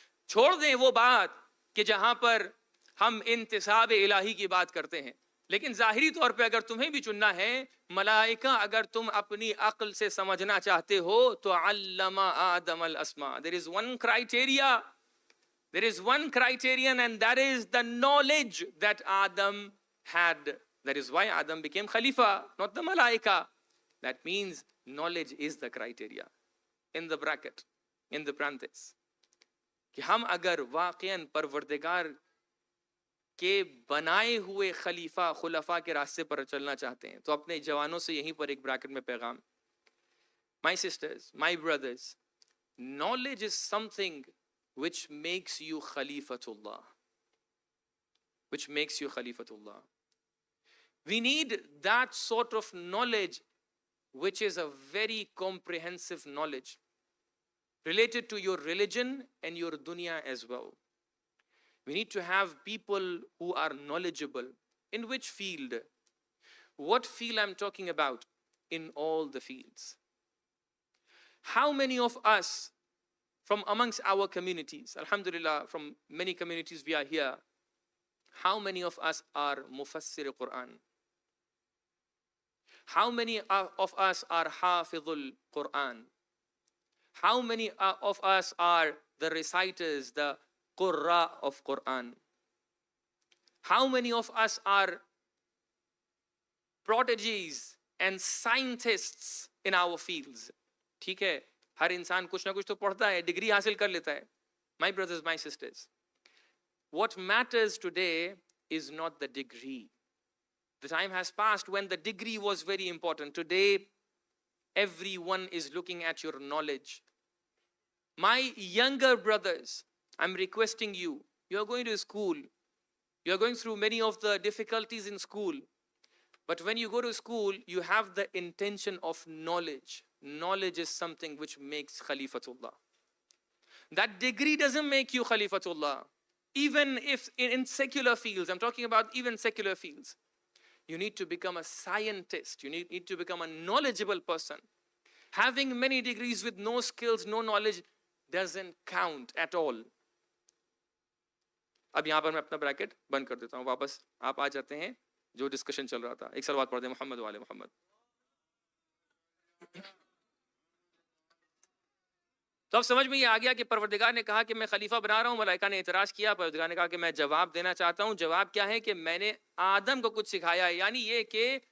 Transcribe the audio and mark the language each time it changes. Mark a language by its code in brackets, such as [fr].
[ur] چھوڑ دیں وہ بات کہ جہاں پر ہم انتصاب الہی کی بات کرتے ہیں، لیکن ظاہری طور پہ اگر تمہیں بھی چننا ہے، ملائکہ اگر تم اپنی عقل سے سمجھنا چاہتے ہو تو علم آدم الاسماء۔ [en] There is one criteria, there is one criterion, and that is the knowledge that Adam had. That is why Adam became Khalifa, not the Malaika. That means knowledge is the criteria. In the bracket, in the parenthesis. [ur] کہ ہم اگر واقعاً پروردگار کے بنائے ہوئے خلیفہ خلفاء کے راستے پر چلنا چاہتے ہیں تو اپنے جوانوں سے یہیں پر ایک بریکٹ میں پیغام، [en] My sisters, my brothers, knowledge is something which makes you Khalifatullah. Which makes you Khalifatullah. We need that sort of knowledge which is a very comprehensive knowledge related to your religion and your dunya as well. We need to have people who are knowledgeable. In which field? What field I'm talking about? In all the fields. How many of us from amongst our communities, alhamdulillah, from many communities we are here, how many of us are mufassir Quran? How many of us are hafidhul Quran? How many of us are the reciters, the qurra of Quran? How many of us are prodigies and scientists in our fields? [ur] ٹھیک ہے، ہر انسان کچھ نہ کچھ تو پڑھتا ہے، degree حاصل کر لیتا ہے۔ [en] My brothers, my sisters, what matters today is not the degree. The time has passed when the degree was very important. Today, everyone is looking at your knowledge. My younger brothers, I'm requesting you, you are going to school, you are going through many of the difficulties in school, but when you go to school, you have the intention of knowledge. Knowledge is something which makes Khalifatullah. That degree doesn't make you Khalifatullah. Even if in secular fields, I'm talking about even secular fields, you need to become a scientist. You need to become a knowledgeable person. Having many degrees with no skills, no knowledge doesn't count at all. [ur] اب یہاں پر میں اپنا bracket بند کر دیتا ہوں، واپس آپ آ جاتے ہیں جو ڈسکشن چل رہا تھا۔ ایک صلوات پڑھ دیں محمد والے محمد۔ تو اب سمجھ میں یہ آ گیا کہ پروردگار نے کہا کہ میں خلیفہ بنا رہا ہوں، ملائکہ نے اعتراض کیا، پروردگار نے کہا کہ میں جواب دینا چاہتا ہوں۔ جواب کیا ہے کہ میں نے آدم کو کچھ سکھایا ہے، یعنی یہ کہ